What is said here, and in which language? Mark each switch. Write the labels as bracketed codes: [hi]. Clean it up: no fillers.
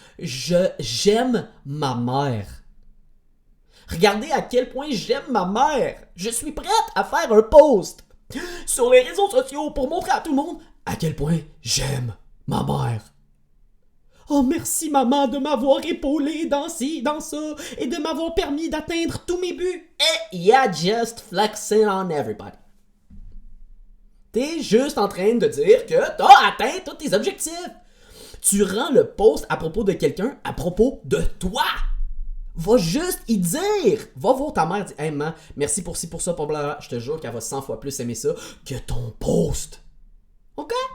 [fr] J'aime ma mère. Regardez à quel point j'aime ma mère. Je suis prête à faire un post sur les réseaux sociaux pour montrer à tout le monde à quel point j'aime ma mère. Oh, merci maman de m'avoir épaulé dans ci, dans ça, et de m'avoir permis d'atteindre tous mes buts. [en] Et yeah, just flexing on everybody. [fr] T'es juste en train de dire que t'as atteint tous tes objectifs. Tu rends le post à propos de quelqu'un à propos de toi. Va juste y dire. Va voir ta mère, dis, hey maman, merci pour ci, pour ça, pour blablabla. Je te jure qu'elle va 100 fois plus aimer ça que ton post. OK?